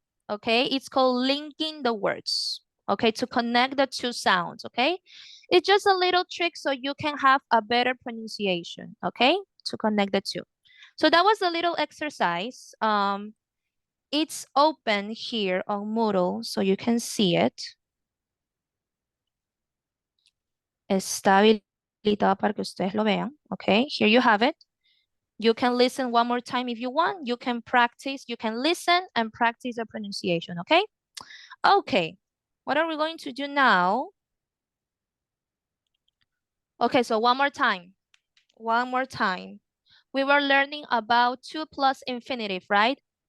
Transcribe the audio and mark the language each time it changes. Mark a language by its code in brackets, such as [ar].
[en] Okay, it's called linking the words. Okay, to connect the two sounds. Okay, it's just a little trick so you can have a better pronunciation. Okay, to connect the two. So that was a little exercise. It's open here on Moodle, so you can see it. [es] Está habilitado para que ustedes lo vean. [en] Okay, here you have it. You can listen one more time if you want. You can practice, you can listen and practice the pronunciation, okay? Okay, what are we going to do now? Okay, so one more time. One more time. We were learning about 2 plus infinitive, right?